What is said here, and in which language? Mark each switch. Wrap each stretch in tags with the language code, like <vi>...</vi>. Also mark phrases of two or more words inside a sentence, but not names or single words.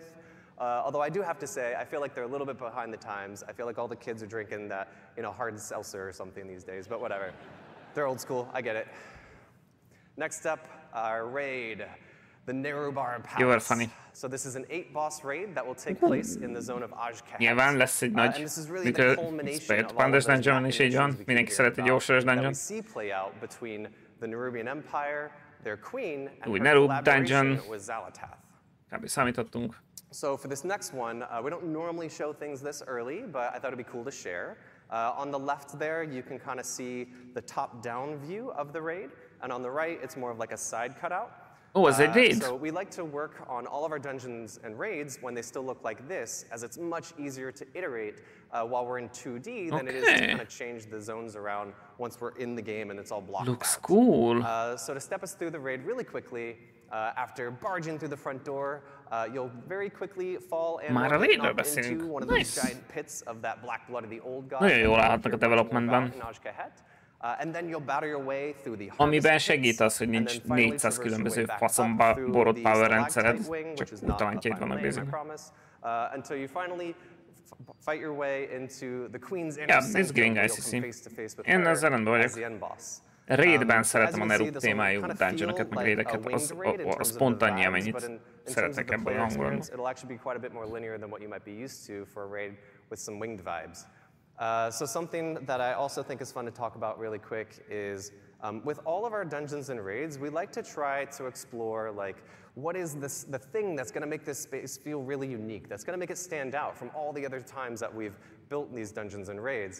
<en>Although I do have to say, I feel like they're a little bit behind the times. I feel like all the kids are drinking that, you know, hard seltzer or something these days, but whatever. They're old school, I get it. Next up, our raid, the Nerubar Palace. You are funny. So this is an 8-boss raid that will take place in the zone of Ajkahet.</en> <hu>Nyilván lesz egy nagy pandas dungeon is így van. Mindenki szeret egy jó soros dungeon. Új Nerub dungeon. Kb. Számítottunk.</hu> <en>So for this next one, we don't normally show things this early, but I thought it'd be cool to share. On the left there, you can kind of see the top-down view of the raid. And on the right, it's more of like a side cutout. Oh, as a raid. So we like to work on all of our dungeons and raids when they still look like this, as it's much easier to iterate while we're in 2D than it is to kind of change the zones around once we're in the game and it's all blocked Looks out. Cool. So to step us through the raid really quickly, after barging through the front door, you'll very quickly fall and into one of those giant pits of that black blood of the old god.</en> <hu>Nagyon jól állhatnak a developmentben.</hu> <en>And then you'll battle your way through the</en> <hu>Amiben segít az, hogy nincs 400 különböző faszomba borott power rendszered, csak utalantjaid vannak basic.</hu> <en>Until you finally fight your way into the Queen's inner sanctum,</en> <hu>én ezzel rendben vagyok. Raidben szeretem a Nerub témájú dungeonokat, meg raideket, az pont annyi, amennyit szeretek ebből a hangulatban.</hu> <en>It'll actually be quite a bit more linear than what you might be used to for a raid with some winged vibes. So something that I also think is fun to talk about really quick is with all of our dungeons and raids, we like to try to explore like what is the thing that's going to make this space feel really unique, that's going to make it stand out from all the other times that we've built these dungeons and raids.</en>